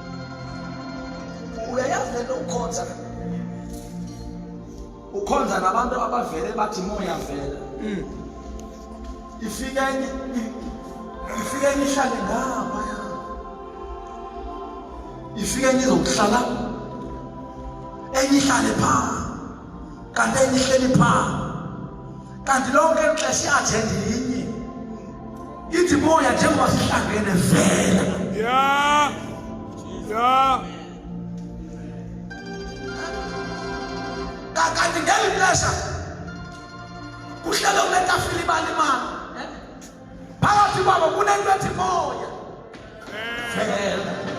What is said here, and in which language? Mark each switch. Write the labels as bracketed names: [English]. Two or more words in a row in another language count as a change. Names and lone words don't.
[Xhosa] Uyayazi lento ukhonza, ukhonza nabantu abavele bathi moya vela. Ifike ihlale ngapha, ifike izokuhlala enye ihlale phaa, kanti enye ihleli phaa, kanti lonke ixesha i-agenda inye ithi moya njengoba sihlangene vela. Kanti ngeli xesha kuhlele kunetafile ibalimali, phakathi kwabo kunento ethi moya vela.